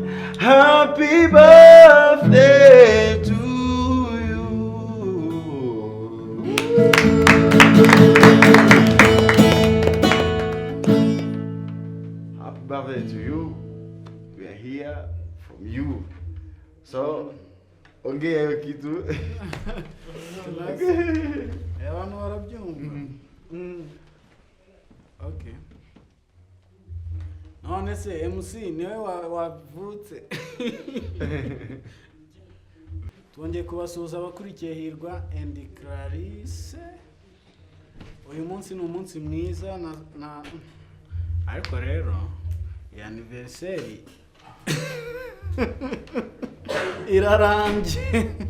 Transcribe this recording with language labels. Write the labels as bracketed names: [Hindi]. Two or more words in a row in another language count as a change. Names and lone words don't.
[English] Happy birthday to you. Happy birthday to you. We are here from you. So, [Swahili] ongea hiyo kitu. [Kinyarwanda] Wanu warabyumva. Okay. None se MC niwe wavutse. Twongeye kubasuhuza abakurikiye Hirwa and Clarisse. Uyu munsi ni umunsi mwiza na ariko rero ya anniversary irarangiye.